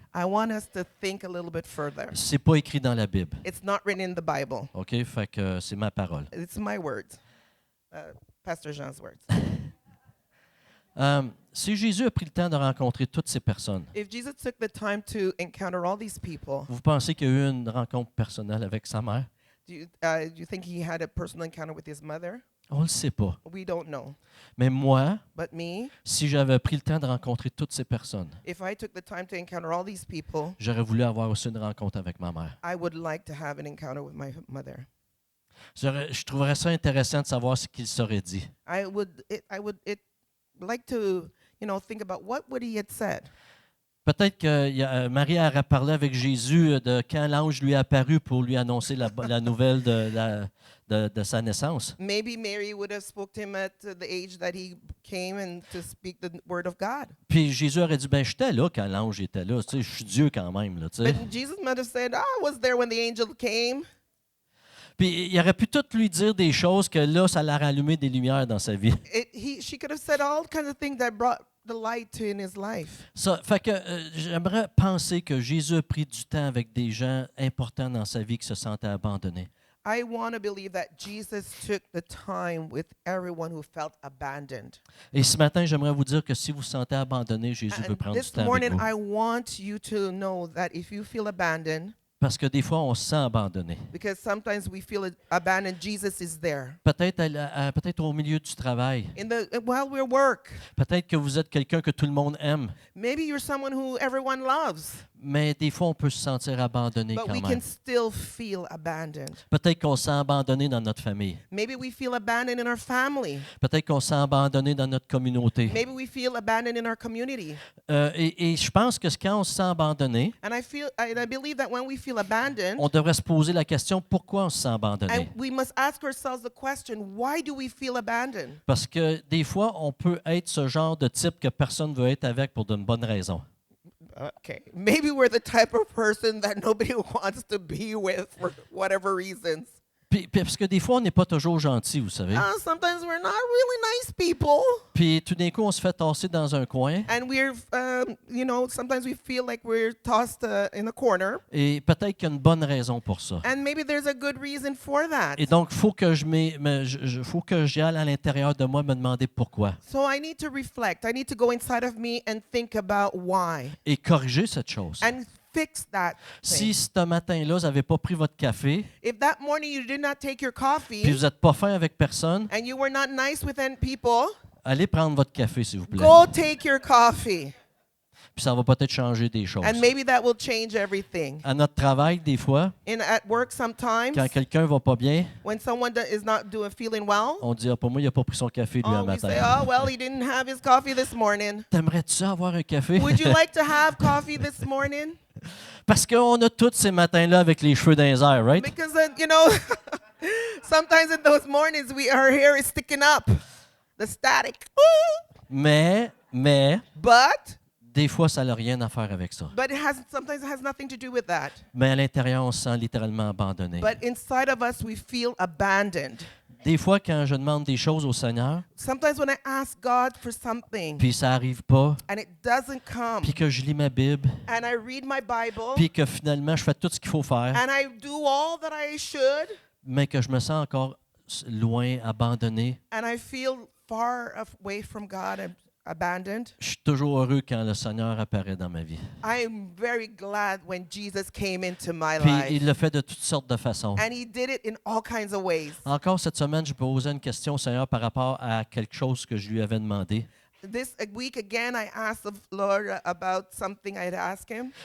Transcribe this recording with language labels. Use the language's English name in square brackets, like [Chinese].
[English] I want us to think a little bit further. [French] C'est pas écrit dans la Bible. [English] It's not written in the Bible. [French] OK? Fait que c'est ma parole. [English] It's my words. Pastor Jean's words. [French] Si Jésus a pris le temps de rencontrer toutes ces personnes, [English] If Jesus took the time to encounter all these people, [French] vous pensez qu'il y a eu une rencontre personnelle avec sa mère? [English] do you think he had a personal encounter with his mother? [French] On ne le sait pas. [English] We don't know. [French] Mais moi, [English] But me, [French] si j'avais pris le temps de rencontrer toutes ces personnes, [English] if I took the time to encounter all these people, [French] j'aurais voulu avoir aussi une rencontre avec ma mère. [English] I would like to have an encounter with my mother. [French] Je trouverais ça intéressant de savoir ce qu'il serait dit. [English] I would like to, think about what would he had said. [French] Peut-être que Marie a parlé avec Jésus de quand l'ange lui est apparu pour lui annoncer la nouvelle de sa naissance. [English] Maybe Mary would have spoke to him at the age that he came and to speak the word of God. [French] Puis Jésus aurait dit, ben j'étais là quand l'ange était là. Tu sais, je suis Dieu quand même. Là, tu sais. [English] But Jesus might have said, I was there when the angel came. [French] Puis il aurait pu tout lui dire des choses que là, ça l'a rallumé des lumières dans sa vie. [English] She could have said all kinds of things that brought the light in his life. [French] Ça fait que j'aimerais penser que Jésus a pris du temps avec des gens importants dans sa vie qui se sentaient abandonnés. [English] I want to believe that Jesus took the time with everyone who felt abandoned. [French] Et ce matin, j'aimerais vous dire que si vous vous sentez abandonné, Jésus veut [English] And [French] prendre du [English] this [French] temps avec [English] morning, [French] vous. [English] I want you to know that if you feel abandoned, [French] Parce que des fois, on se sent abandonné. [English] because sometimes we feel abandoned, Jesus is there. [French] Peut-être au milieu du travail. [English] While we work, [French] Peut-être que vous êtes quelqu'un que tout le monde aime. [English] maybe you're someone who everyone loves, [French] Mais des fois, on peut se sentir abandonné [English] but [French] quand [English] we can [French] même. [English] still feel abandoned. [French] Peut-être qu'on se sent abandonné dans notre famille. [English] Maybe we feel abandoned in our family. [French] Peut-être qu'on se sent abandonné dans notre communauté. [English] Maybe we feel abandoned in our community. [French] Et je pense que quand on se sent abandonné, [English] And I believe that when we feel abandoned, [French] on devrait se poser la question pourquoi on se sent [English] and [French] abandonné. [English] we must ask ourselves the question, why do we feel abandoned? [French] Parce que des fois, on peut être ce genre de type que personne ne veut être avec pour d'une bonne raison. [English] Okay. Maybe we're the type of person that nobody wants to be with for whatever reasons. [French] Puis parce que des fois, on n'est pas toujours gentil, vous savez. [English] Sometimes we're not really nice people. [French] Puis tout d'un coup, on se fait tasser dans un coin. [English] And we're, sometimes we feel like we're tossed in a corner. [French] Et peut-être qu'il y a une bonne raison pour ça. [English] And maybe there's a good reason for that. [French] Et donc, il faut que faut que j'aille à l'intérieur de moi me demander pourquoi. [English] So I need to reflect. I need to go inside of me and think about why. [French] Et corriger cette chose. [English] And fix that [French] Si [English] thing. [French] ce matin-là, vous n'avez pas pris votre café, [English] If that morning you did not take your [French] puis [English] coffee [French] vous n'êtes pas fin avec personne, [English] and you were not nice with any people, [French] allez prendre votre café, s'il vous plaît. [English] go take your coffee. [French] Puis ça va peut-être changer des choses. [English] And maybe that will change everything. [French] À notre travail, des fois, [English] At work sometimes, [French] quand quelqu'un va pas bien, [English] when someone is not feeling well, [French] on dit, ah, pour moi, il n'a pas pris son café, lui, un [English] we say, [French] matin. [English] oh, well, he didn't have his coffee this morning. [French] T'aimerais-tu avoir un café? [English] Would you like to have coffee this morning? [French] Parce qu'on a tous ces matins-là avec les cheveux dans les airs, right? [English] Because, sometimes in those mornings, our hair is sticking up. The static. [French] Mais, [English] But [French] des fois, ça n'a rien à faire avec ça. [English] sometimes it has nothing to do with that. [French] Mais à l'intérieur, on se sent littéralement abandonné. [English] But inside of us, we feel abandoned. [French] Des fois, quand je demande des choses au Seigneur, [English] Sometimes when I ask God for something [French] puis ça n'arrive pas, [English] and it doesn't come, [French] puis que je lis ma Bible, [English] and I read my Bible [French] puis que finalement, je fais tout ce qu'il faut faire, [English] and I do all that I should, [French] mais que je me sens encore loin, abandonné, [English] and I feel far away from God and abandoned, [French] je suis toujours heureux quand le Seigneur apparaît dans ma vie. [English] I am very glad when Jesus came into my [French] Puis [English] life. [French] il le fait de toutes sortes de façons. [English] And he did it in all kinds of ways. [French] Encore cette semaine, je posais une question au Seigneur par rapport à quelque chose que je lui avais demandé. [English] This week again, I asked the Lord about something I had asked him.